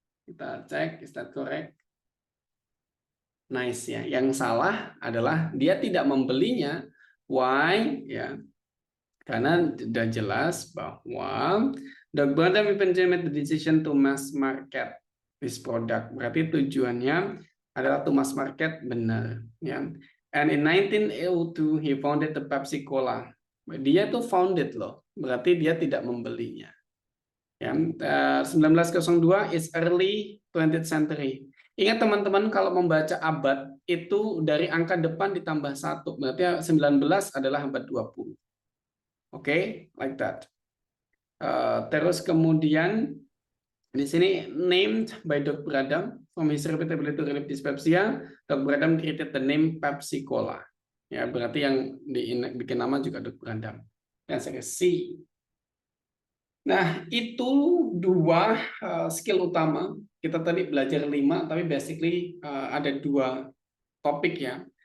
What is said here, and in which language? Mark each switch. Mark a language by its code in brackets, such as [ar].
[id] Kita cek, [en] is that correct? [id] Nice ya. Yang salah adalah dia tidak membelinya. [en] Why? Ya. [id] Karena sudah jelas bahwa [en] the Bradam made the decision to mass market this product. [id] Berarti tujuannya adalah [en] to mass market, [id] benar. Ya. [en] And in 1902 he founded the Pepsi Cola. [id] Dia tuh founded loh. Berarti dia tidak membelinya. Ya. [en] 1902 is early 20th century. [id] Ingat teman-teman, kalau membaca abad itu dari angka depan ditambah 1. Berarti 19 adalah abad 20. Oke, [en] like that. [id] Terus kemudian di sini [en] named by [id] Dr. [en] Bradam from his reputability to relieve dyspepsia, Dr. Bradam created the name Pepsi Cola. [id] Ya, berarti yang bikin nama juga Dr. Bradam. Dan saya C. Nah, itu 2 skill utama. Kita tadi belajar 5, tapi basically ada 2 topik ya.